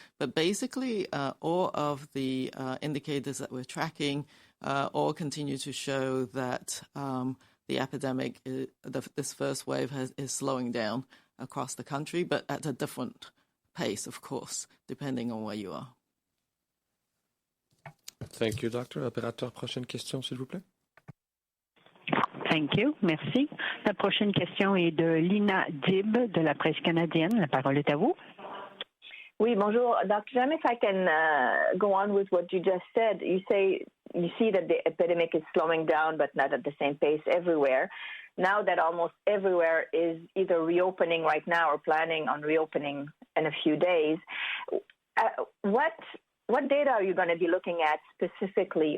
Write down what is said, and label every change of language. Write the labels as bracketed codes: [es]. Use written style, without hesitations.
[en] But basically, all of the indicators that we're tracking all continue to show that the epidemic, this first wave is slowing down across the country, but at a different pace, of course, depending on where you are. Thank you, Doctor. [fr] Opérateur, prochaine question, s'il vous plaît. [en] Thank you. Merci. [fr] La prochaine question est de Lina Dib de la Presse canadienne. La parole est à vous. Oui, bonjour. Dr. [en] Tam, if I can go on with what you just said, you say you see that the epidemic is slowing down, but not at the same pace everywhere. Now that almost everywhere is either reopening right now or planning on reopening in a few days, what data are you going to be looking at specifically?